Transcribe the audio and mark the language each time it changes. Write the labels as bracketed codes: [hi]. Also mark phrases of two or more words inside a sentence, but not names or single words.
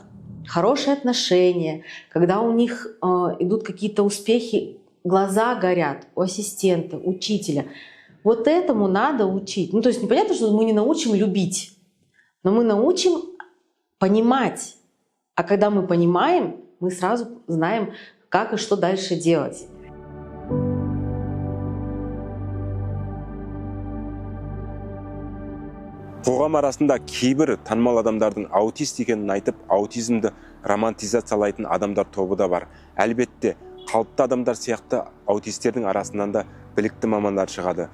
[ru] Хорошие отношения, когда у них идут какие-то успехи, глаза горят у ассистента, учителя. Вот этому надо учить. Ну, то есть непонятно, что мы не научим любить, но мы научим понимать. А когда мы понимаем, мы сразу знаем, как и что дальше делать. [kk] қоғам арасында кейбір танымал адамдардың аутист екенін айтып, аутизмді романтизациялайтын адамдар тобы да бар. Әлбетте, қалыпты адамдар сияқты аутистердің арасынан да білікті мамандар шығады.